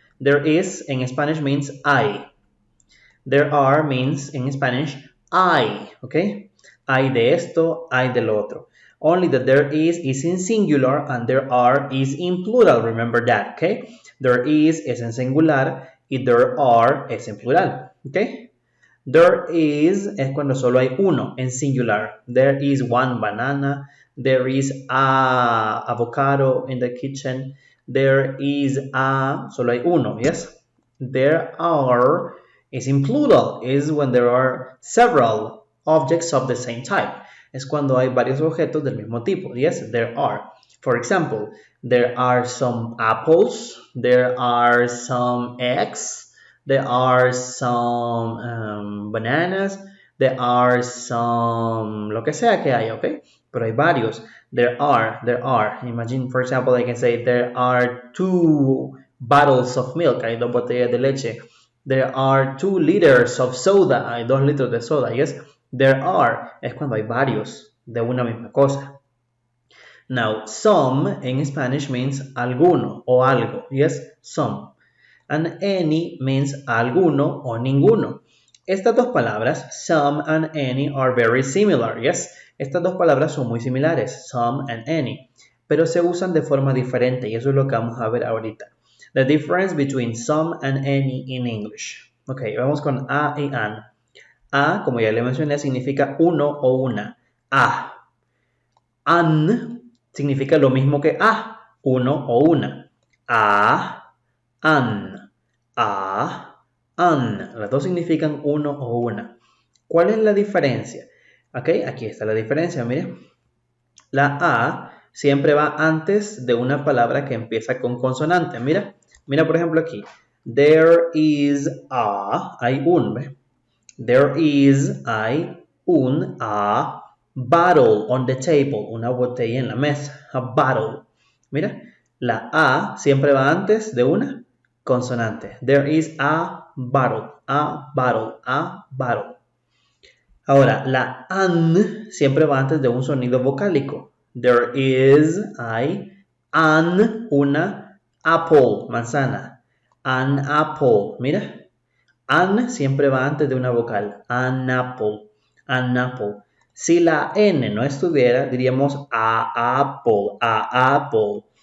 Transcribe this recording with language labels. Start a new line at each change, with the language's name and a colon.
English: There is in Spanish means hay. There are means in Spanish hay, okay?
Spanish: Hay de esto, hay del otro.
English: Only that there is in singular and there are is in plural, remember that, okay?
Spanish: There is en singular y there are es en plural, okay? There is es cuando solo hay uno en singular.
English: There is one banana. There is a avocado in the kitchen. There is a,
Spanish: solo hay uno,
English: yes? There are is in plural, is when there are several objects of the same type.
Spanish: Es cuando hay varios objetos del mismo tipo.
English: Yes, there are. For example, there are some apples. There are some eggs. There are some bananas.
Spanish: There are some, lo que sea que haya, okay? Pero hay varios. There are.
English: Imagine, for example, I can say there are 2 bottles of milk.
Spanish: Hay 2 botellas de leche.
English: There are 2 liters of soda.
Spanish: Hay 2 litros de soda, yes? There are. Es cuando hay varios de una misma cosa.
English: Now, some in Spanish means alguno o algo, yes? Some. And any means alguno o ninguno.
Spanish: Estas dos palabras,
English: some and any, are very similar, yes?
Spanish: Estas dos palabras son muy similares, some and any, pero se usan de forma diferente y eso es lo que vamos a ver ahorita.
English: The difference between some and any in English.
Spanish: Ok, vamos con a y an. A, como ya le mencioné, significa uno o una. A. An significa lo mismo que a, uno o una. A, an. A, an. Las dos significan uno o una. ¿Cuál es la diferencia? Ok, aquí está la diferencia, mire. La A siempre va antes de una palabra que empieza con consonante. Mira por ejemplo aquí. There is a, hay un, ¿ve?
English: There is, hay un, a bottle on the table,
Spanish: una botella en la mesa,
English: a bottle.
Spanish: Mira, la A siempre va antes de una consonante.
English: There is a bottle, a bottle, a bottle.
Spanish: Ahora, la an siempre va antes de un sonido vocálico.
English: There is, hay, an, una, apple, manzana.
Spanish: An apple, mira. An siempre va antes de una vocal. An apple, an apple. Si la N no estuviera, diríamos a apple.